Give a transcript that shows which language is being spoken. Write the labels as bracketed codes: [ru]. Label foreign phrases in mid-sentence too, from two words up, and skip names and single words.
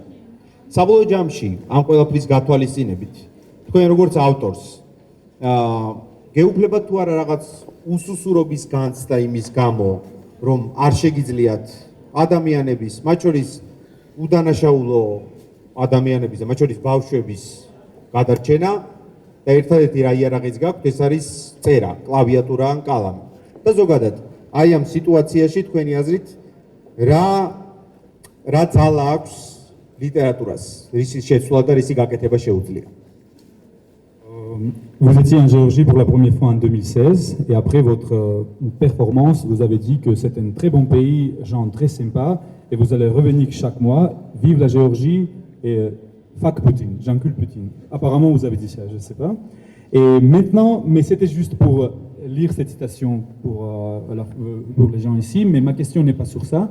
[ka] საბოლოო ჯამში, ამ ყველაფრის გათვალისწინებით, თქვენ როგორც ავტორს, გეუფლებათ თუ არა რაღაც უსუსურობის განცდა იმის გამო, რომ არ შეგიძლიათ ადამიანების, მათ შორის უდანაშაულო ადამიანების და მათ შორის ბავშვების გადარჩენა და ერთადერთი რა იარაღიც გაქვთ, ეს არის წერა, კლავიატურა ან კალამი. და ზოგადად, აი ამ სიტუაციაში თქვენი აზრით რა ძალა აქვს ლიტერატურას, რისი შეცვლა და რისი გაკეთება შეუძლია? [fr] Vous étiez en Géorgie pour la première fois en 2016 et après votre performance, vous avez dit que c'est un très bon pays, gens très sympa et vous allez revenir chaque mois, vive la Géorgie et fuck Poutine, j'encule Poutine. Apparemment, vous avez dit ça, je ne sais pas. Et maintenant, mais c'était juste pour lire cette citation pour les gens ici, mais ma question n'est pas sur ça.